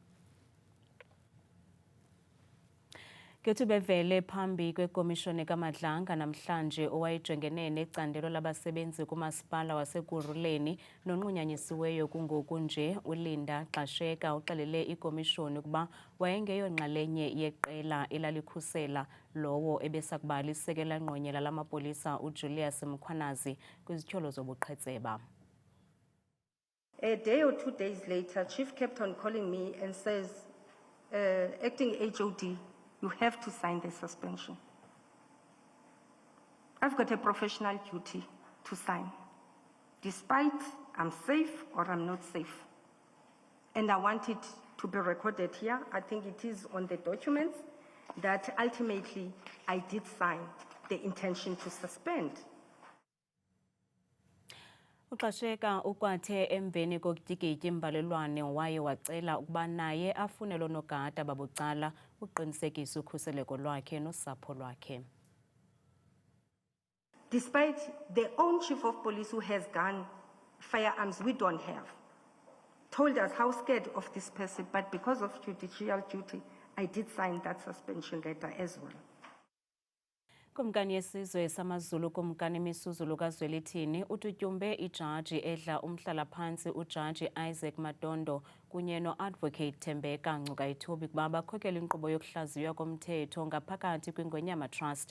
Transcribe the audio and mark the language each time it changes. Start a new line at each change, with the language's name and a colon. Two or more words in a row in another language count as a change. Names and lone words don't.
Xhosa: Kethuba bevele phambi kwekomishoni kaMadlanga namhlanje owayejongene necandelo labasebenzi kumasipala waseKuruleni nonqunyanyisiweyo kungoku nje uLinda Xasheka uxelele ikomishoni ukuba wayengeyonxalenye yeqela elalikhusela lowo ebesakuba lisekela nqonyela lamapolisa uJulius Mkhwanazi kwizityholo zobuqhetseba.
English: A day or 2 days later, Chief kept on calling me and says, acting HOD, you have to sign the suspension. I've got a professional duty to sign, despite I'm safe or I'm not safe. And I want it to be recorded here. I think it is on the documents that ultimately I did sign the intention to suspend.
Xhosa: Uxasheka ukwathe emveni kokutyikitya imbalelwane waye wacela ukuba naye afune lonogada babucala uqinisekisa ukhuseleko lwakhe nosapho lwakhe.
English: Despite the own chief of police who has gun, firearms we don't have, told us how scared of this person, but because of judicial duty, I did sign that suspension letter as well.
Xhosa: Kumkani yesizwe samazulu kumkani Misuzulu kaZwelithini ututyumbe ijaji edla umhlala-phantsi ujaji Isaac Matondo kunye no-advocate Thembeka Ngcukaithobi kuba bakhokela inkqubo yokuhlaziywa komthetho ngaphakathi kwingonyama trust.